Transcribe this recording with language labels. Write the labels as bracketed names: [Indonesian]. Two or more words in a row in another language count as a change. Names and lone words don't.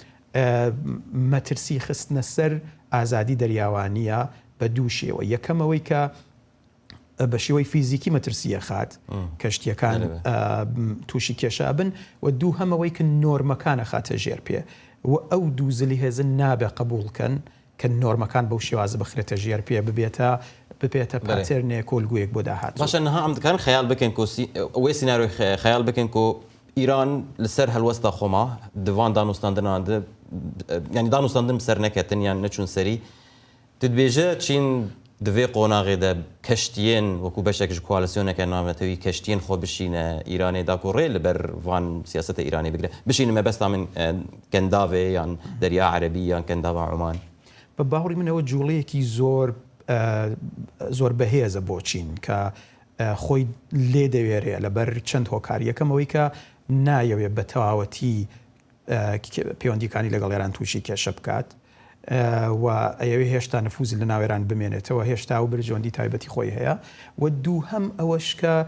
[Central Kurdish] مەترسی خستنە سەر ئازادی دەریاوانیە بە دوو شێوە یەکەمەوەی کە بە شێوەی فیزیکی مەترسیە خات کەشتیەکان تووشی کێشا بن و دوو هەمەوەی کە نۆرمەکانە خاتە ژێر پێ و ئەو دوو زلی هێزن نابێ قبولکەن کە نۆرمەکان بەو شێوازە بخرێتە ژێر پێ ببێتە پاتێرنێ کۆلگویەک بۆ داهات [Kurdish] باشە نەها ئەم دەکان خەیاڵ بکەن ئەوەی سیناریۆی خەیاڵ بکەن کۆ ئیران لەسەر هەلوەستا خۆما دڤان دانوستاندنا ینی دانوستاندن سەر نەکەتن یان نەچوون سەری دەبێژە چین divê qonağê de keştiyên wekû beşek ji koalisyoneke nametewî keştiyên xwe bişîne Îranê da ku rê li ber van siyaseta Îranê bigire bişîne mebesta min kendavê yan Derya Erebî yan kendava Oman [Central Kurdish] بە باوەڕی منەوە جوڵەیەکی زۆر بەهێزە بۆ چین کە خۆی لێ دەوێرێ لەبەر چەند هۆکاری یەکەمەوەی کە نایەوێت بە تەواوەتی پەیوەندیەکانی لەگەڵ ئێران تووشی کێشە بکات و ئەوێ هێشتا نفوزی لە ناوێران بمێنێتەوە هێشتا و برژەوەندی تایبەتی خۆی هەیە و دوو هەم ئەوەش کە